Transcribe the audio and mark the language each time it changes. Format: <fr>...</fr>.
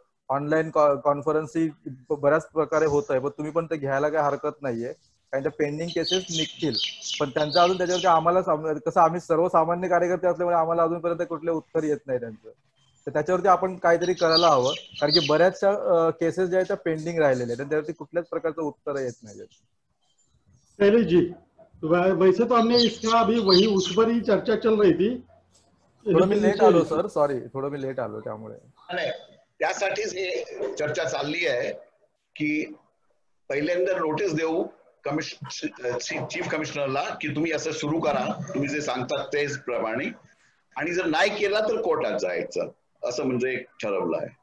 <mr>Online conference ही बऱ्याच प्रकारे होत आहे, पण तुम्ही पण ते घ्यायला काही हरकत नाहीये, कारण त्या पेंडिंग केसेस निघतील, पण त्यांचं अजून त्याच्यावरती आम्हाला कसं आम्ही सर्वसामान्य कार्यकर्ते असल्यामुळे आम्हाला अजूनपर्यंत कुठले उत्तर येत नाही त्यांचं, तर त्याच्यावरती आपण काहीतरी करायला हवं, कारण की बऱ्याचशा केसेस ज्या आहेत त्या पेंडिंग राहिलेल्या आहेत, त्यावरती कुठल्याच प्रकारचं उत्तर येत नाही।</mr> <hi>शैलेश जी, वैसे तो हमने इसका अभी वही उस पर ही चर्चा चल रही थी।</hi> <mr>थोड़ा मी लेट आलो सर, सॉरी, थोडं मी लेट आलो त्यामुळे। त्यासाठीच हे चर्चा चालली आहे की पहिल्यांदा नोटीस देऊ चीफ कमिशनरला की तुम्ही असं सुरू करा, तुम्ही जे सांगतात तेच प्रमाणे, आणि जर नाही केला तर कोर्टात जायचं, असं म्हणजे ठरवलं आहे।</mr>